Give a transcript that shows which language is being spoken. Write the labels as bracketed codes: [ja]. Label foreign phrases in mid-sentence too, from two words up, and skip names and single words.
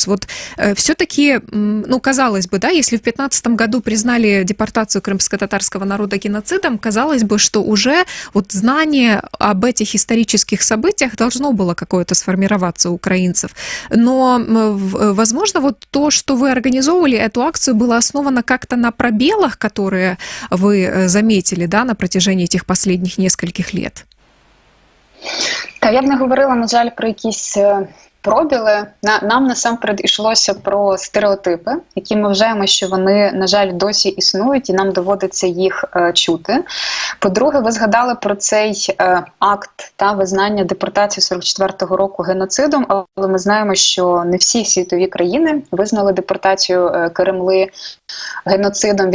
[ru] Вот все-таки, ну, казалось бы, да, если в 2015 году признали депортацию крымско-татарского народа геноцидом, казалось бы, что уже вот знание об этих исторических событиях должно было какое-то сформироваться у украинцев. Но, возможно, вот то, что вы организовывали эту акцию, было основано как-то на пробелах, которые вы заметили, да, на протяжении этих последних нескольких лет? [uk] Та я б не говорила, на жаль, про якісь пробіли. Нам насамперед йшлося про стереотипи, які ми вважаємо, що вони, на жаль, досі існують, і нам доводиться їх чути. По-друге, ви згадали про цей акт та визнання депортації 44-го року геноцидом, але ми знаємо, що не всі світові країни визнали депортацію Кремли геноцидом.